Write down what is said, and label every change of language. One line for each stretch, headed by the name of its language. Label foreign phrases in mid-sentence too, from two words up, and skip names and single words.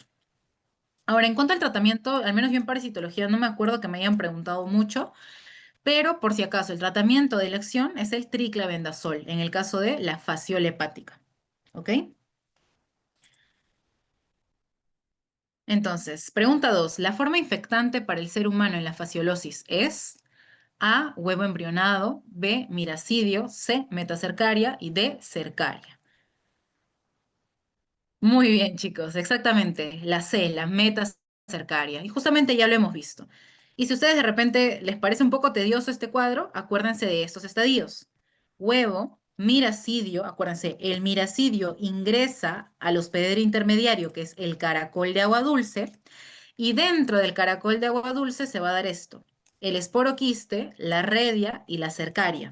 Spanish: Ahora, en cuanto al tratamiento, al menos yo en parasitología no me acuerdo que me hayan preguntado mucho, pero por si acaso, el tratamiento de elección es el triclavendazol en el caso de la fasciola hepática, ¿ok? Entonces, pregunta 2. ¿La forma infectante para el ser humano en la fasciolosis es A, huevo embrionado, B, miracidio, C, metacercaria y D, cercaria? Muy bien, chicos, exactamente. La C, la metacercaria. Y justamente ya lo hemos visto. Y si a ustedes de repente les parece un poco tedioso este cuadro, acuérdense de estos estadios. Huevo, miracidio, acuérdense, el miracidio ingresa al hospedero intermediario, que es el caracol de agua dulce, y dentro del caracol de agua dulce se va a dar esto, el esporoquiste, la redia y la cercaria.